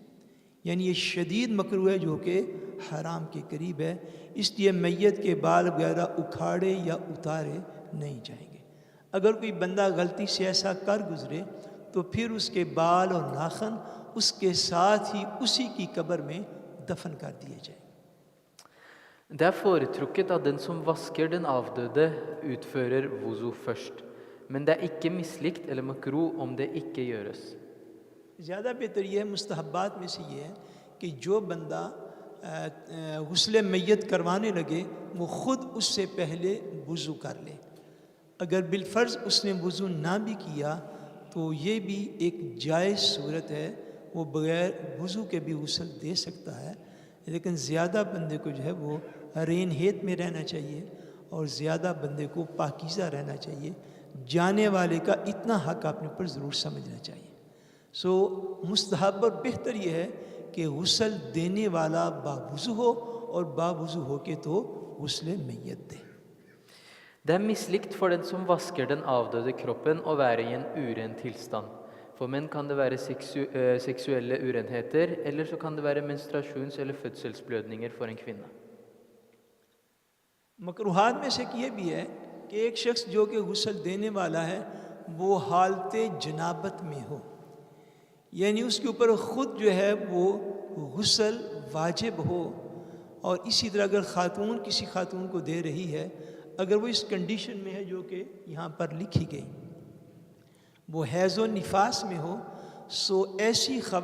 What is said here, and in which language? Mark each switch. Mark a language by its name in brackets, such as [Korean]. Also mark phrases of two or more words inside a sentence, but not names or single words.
[Urdu] یعنی یہ شدید مکروہ ہے جو کہ حرام کے قریب ہے. اس لیے میت کے بال وغیرہ اکھاڑے یا اتارے نہیں جائیں گے. اگر کوئی بندہ غلطی سے ایسا کر گزرے تو پھر اس کے بال اور ناخن اس کے ساتھ ہی اسی کی قبر میں دفن کر دیے جائیں. [Norwegian] Det er foretrukket at den som vasker den avdøde, utfører wuzu først. Men det er ikke mislikt eller makro om det ikke gjøres. [Urdu] زیادہ بہتر یہ ہے، مستحبات میں سے یہ ہے کہ جو بندہ غسل میت کروانے لگے وہ خود اس سے پہلے وضو کر لے. اگر بالفرض اس نے وضو نہ بھی کیا تو یہ بھی ایک جائز صورت ہے، وہ بغیر وضو کے بھی غسل دے سکتا ہے. لیکن زیادہ بندے کو جو ہے وہ رین ہیت میں رہنا چاہیے اور زیادہ بندے کو پاکیزہ رہنا چاہیے. جانے والے کا اتنا حق اپنے پر ضرور سمجھنا چاہیے. سو مستحب اور بہتر یہ ہے کہ غسل دینے والا باوضو ہو اور باوضو ہو کے تو غسل میت دے. [Norwegian] Det er mislikt for den som vasker den avdøde kroppen å være i en uren tilstand. For menn kan det være seksuelle urenheter, eller så kan det være menstruasjons- eller fødselsblødninger for en kvinne. [Urdu] مکروہات میں سے یہ بھی ہے کہ ایک شخص جو کہ غسل دینے والا ہے وہ حالت جنابت میں ہو، یعنی اس کے اوپر خود جو ہے وہ غسل واجب ہو. اور اسی طرح اگر خاتون کسی خاتون کو دے رہی ہے، اگر وہ اس کنڈیشن میں ہے جو کہ یہاں پر لکھی گئی، وہ حیض و نفاس میں ہو، سو ایسی